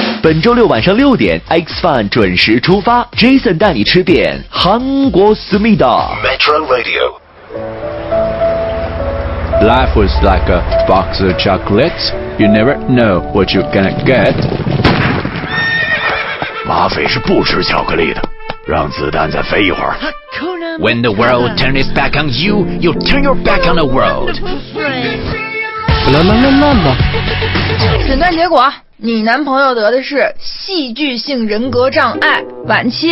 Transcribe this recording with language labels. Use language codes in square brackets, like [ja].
[zh] 本周六晚上六点 ，X Fun 准时出发 ，Jason 带你吃遍韩国思密达。 [en] Metro Radio。 Life was like a box of chocolates. You never know what you're gonna get. [zh] 马匪是不吃巧克力的，让子弹再飞一会儿。 [en] When the world turns its back on you, you turn your back on the world. 啦啦啦啦啦！ [zh] 诊断结果，你男朋友得的是戏剧性人格障碍晚期。